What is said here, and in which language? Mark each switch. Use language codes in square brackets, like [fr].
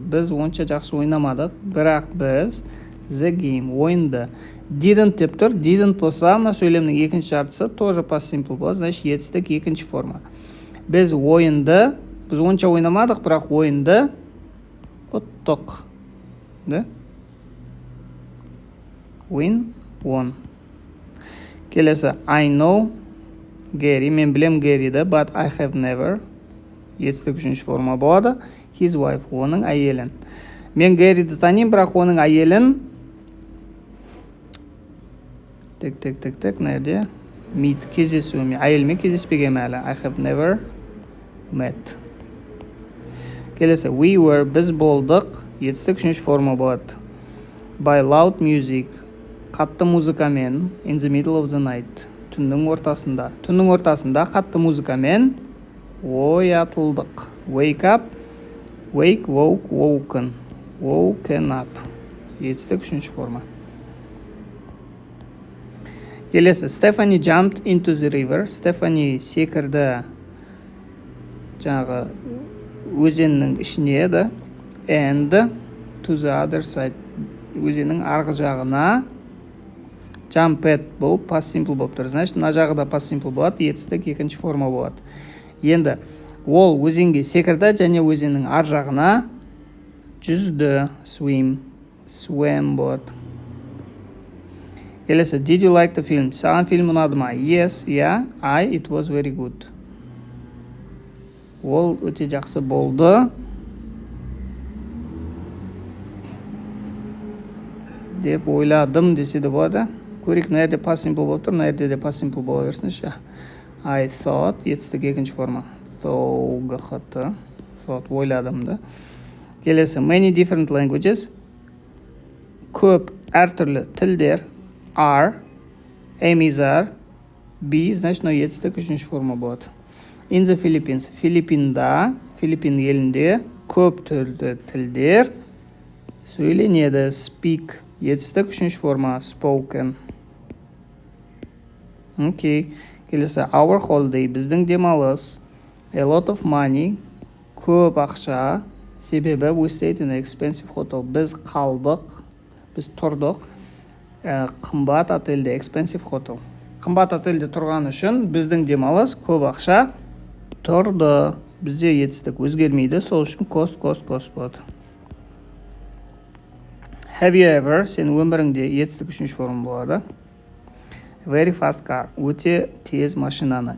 [kk] Біз онша жақсы ойнамадық, бірақ біз [en] the game, [kk] ойынды. Didn't деп тұр. Didn't болса, мына сөйлемнің екінші жартысы тоже past simple болады, значит, етістік екінші форма. Біз ойынды, біз онша ойнамадық, бірақ ойынды ұттық. Да? [en] win, won. Келесі, I know Gary, [kk] мен білем Гэриді, [en] but I have never. [kk] Етістік үшінші форма болады. [en] His wife, [kk] оның әйелін. Мен Гэриді танимын, бірақ оның әйелін Нәрде? Meet, кездесуіме. Әйелмен кездеспеген әлі. [en] I have never met. [kk] Келесі, we were, біз болдық. Етістік үшінші форма болады. [en] By loud music, [kk] қатты музыкамен. [en] In the middle of the night, [kk] түннің ортасында. Түннің ортасында қатты музыкамен оятылдық. [en] Wake up, wake, woke, woken. Woken up. [kk] Етістік үшінші форма. [en] Келесі, Stephanie jumped into the river. [kk] Stephanie секірді жаңағы өзеннің ішіне еді. [en] And to the other side, [kk] өзеннің арғы жағына. Jumped бұл past simple болып тұр. Значит, мына жағы да past simple болады, етістік екінші форма болады. Енді ол өзенге секірді және өзеннің ар жағына жүзді. Swim болады. [en] Келесі, did you like the film? [kk] Саған фильм ұнады ма? [en] Yes, yeah, it was very good. [kk] Ол өте жақсы болды деп ойладым десе де болады. Көрейік, мына жерде past simple болып тұр, мына жерде де past simple бола берсінші. [en] I thought, [kk] етістік екінші форма. Thought, ойладымды. [en] Келесі, many different languages. [kk] Көп әртүрлі тілдер. Are, are, be, значит, етістік үшінші форма болады. [en] In the Philippines, [kk] Филиппин елінде көп түрлі тілдер сөйленеді. Speak, етістік үшінші форма. [en] Spoken. [kk] Окей. Келесі, our holiday, біздің демалыс. [en] A lot of money, [kk] көп ақша. [en] Себебі we stayed in an expensive hotel, [kk] біз қалдық, біз тұрдық. Қымбат отельде, [en] expensive hotel. [kk] Қымбат отельде тұрған үшін біздің демалыс көп ақша тұрды. Бізде етістік өзгермейді, сол үшін cost болады. [en] Have you ever, [kk] сен өміріңде етістік үшінші форма болады. [en] Very fast car, [kk] өте тез машинаны.